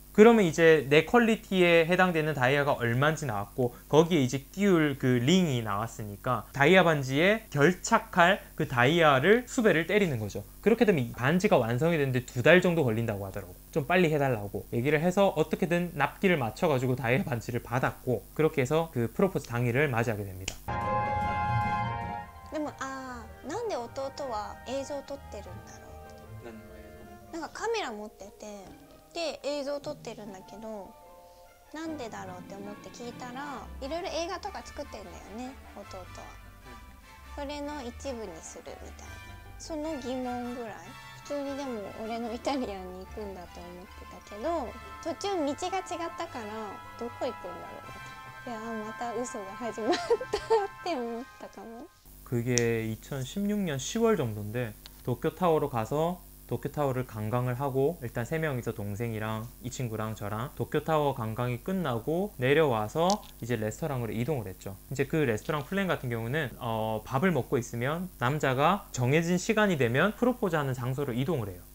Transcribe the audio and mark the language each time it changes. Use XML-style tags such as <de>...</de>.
<ko>그러면 이제 내 퀄리티에 해당되는 다이아가 얼마인지 나왔고, 거기에 이제 끼울 그 링이 나왔으니까 다이아 반지에 결착할 그 다이아를 수배를 때리는 거죠. 그렇게 되면 이 반지가 완성이 되는데 2달 정도 걸린다고 하더라고. 좀 빨리 해달라고 얘기를 해서 어떻게든 납기를 맞춰가지고 다이아 반지를 받았고, 그렇게 해서 그 프로포즈 당일을 맞이하게 됩니다.</ko> <ja>でもなんで弟は映像を撮ってるんだろう。なんかカメラ持っててで映像を撮ってるんだけど、なんでだろうって思って聞いたら、いろいろ映画とか作ってんだよね、弟は。それの一部にするみたいな、その疑問ぐらい。普通にでも俺のイタリアンに行くんだと思ってたけど、途中道が違ったからどこ行くんだろうみたいな、いやまた嘘が始まったって思ったかも。</ja> <ko>그게 2016년 10월 정도인데 도쿄타워로 가서 도쿄타워를 관광을 하고, 일단 3명이서 동생이랑 이 친구랑 저랑 도쿄타워 관광이 끝나고 내려와서 이제 레스토랑으로 이동을 했죠. 이제 그 레스토랑 플랜 같은 경우는 밥을 먹고 있으면 남자가 정해진 시간이 되면 프로포즈 하는 장소로 이동을 해요.</ko>